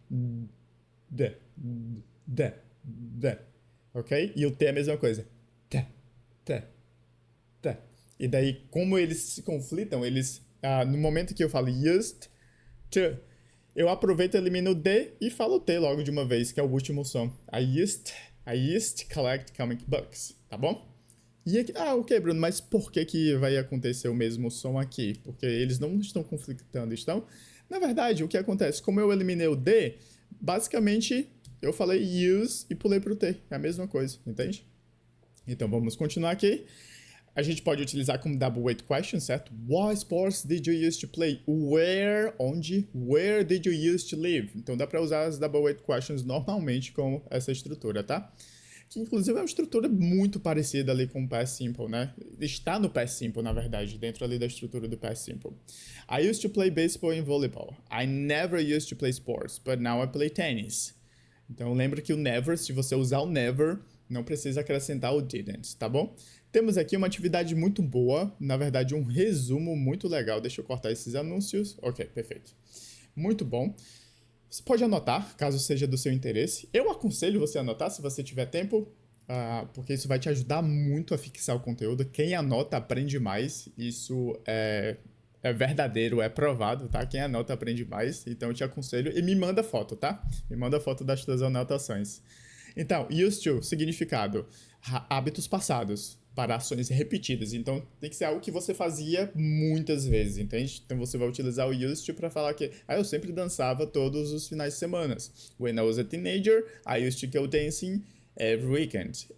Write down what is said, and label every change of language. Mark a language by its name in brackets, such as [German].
[Portuguese] D, D, D. Ok? E o T é a mesma coisa. T, T, T. E daí, como eles se conflitam, no momento que eu falo used to, eu aproveito, elimino o D e falo o T logo de uma vez, que é o último som. [English] I used to collect comic books, [Portuguese] tá bom? E aqui, ok, Bruno, mas por que vai acontecer o mesmo som aqui? Porque eles não estão conflitando, estão? Na verdade, o que acontece? Como eu eliminei o D, basicamente eu falei use e pulei pro T. É a mesma coisa, entende? Então vamos continuar aqui. A gente pode utilizar como double weight question, certo? [English] What sports did you used to play? Where, onde? Where did you used to live? [Portuguese] Então dá para usar as double weight questions normalmente com essa estrutura, tá? Que inclusive é uma estrutura muito parecida ali com o Past Simple, né? Está no Past Simple, na verdade, dentro ali da estrutura do Past Simple. [English] I used to play baseball and volleyball. I never used to play sports, but now I play tennis. [Portuguese] Então lembra que o never, se você usar o never, não precisa acrescentar o didn't, tá bom? Temos aqui uma atividade muito boa, na verdade um resumo muito legal. Deixa eu cortar esses anúncios. Ok, perfeito. Muito bom. Você pode anotar, caso seja do seu interesse. Eu aconselho você a anotar, se você tiver tempo, porque isso vai te ajudar muito a fixar o conteúdo. Quem anota aprende mais. Isso é verdadeiro, é provado, tá? Quem anota aprende mais. Então eu te aconselho. E me manda foto, tá? Me manda foto das suas anotações. Então, used to, significado, hábitos passados para ações repetidas. Então, tem que ser algo que você fazia muitas vezes, entende? Então, você vai utilizar o used to para falar que eu sempre dançava todos os finais de semana. [English] When I was a teenager, I used to go dancing every weekend.